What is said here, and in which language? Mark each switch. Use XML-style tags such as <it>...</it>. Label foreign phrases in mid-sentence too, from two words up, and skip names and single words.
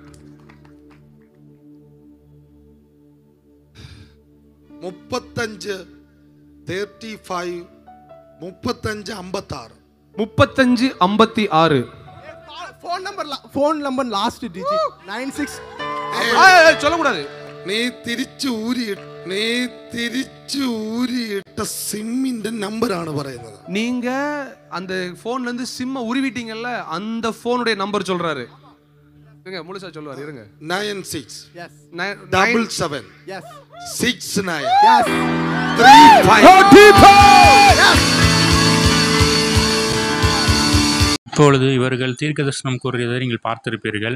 <en>35 35 55 56 phone number last digit 96.</en> <ta>சொல்லக்கூடாது.</ta> <ml>നീ തിരിച്ചു ഊരിയിട്ട സിമ്മിന്റെ നമ്പറാണ് പറയുന്നത്.</ml> <ta>நீங்க அந்த போன்ல இருந்து சிம்ம உருவிட்டீங்கல்ல, அந்த போனுடைய நம்பர் சொல்றாரு. இருங்க, முழுசா சொல்வாரு. இருங்க.</ta> <en>96 Yes. 77 Yes. 69 Yes. 35.</en> <ta>இப்பொழுது இவர்கள் தீர்க்க தரிசனம் கூறியதை நீங்கள் பார்த்திருப்பீர்கள்.</ta>